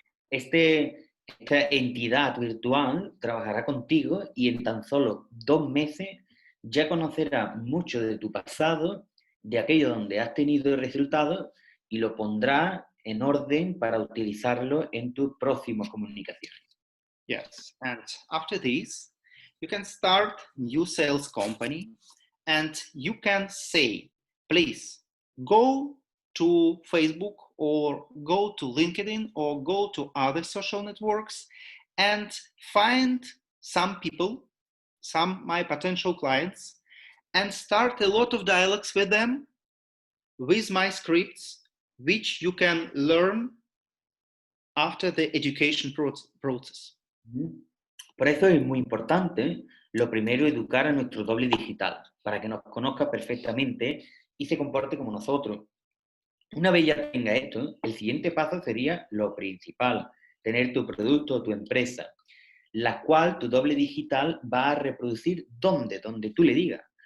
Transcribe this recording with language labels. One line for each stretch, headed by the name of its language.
Spanish: Esta entidad virtual trabajará contigo y en tan solo 2 meses ya conocerá mucho de tu pasado, de aquello donde has tenido resultados, y lo pondrá en orden para utilizarlo en tus próximas comunicaciones.
English: Yes, and after this, you can start new sales company, and you can say, please go to Facebook or go to LinkedIn or go to other social networks and find some people, some my potential clients, and start a lot of dialogues with them with my scripts, which you can learn after the education process.
Spanish: Por eso es muy importante, lo primero, educar a nuestro doble digital, para que nos conozca perfectamente y se comporte como nosotros. Una vez ya tenga esto, el siguiente paso sería lo principal, tener tu producto o tu empresa, la cual tu doble digital va a reproducir donde tú le digas.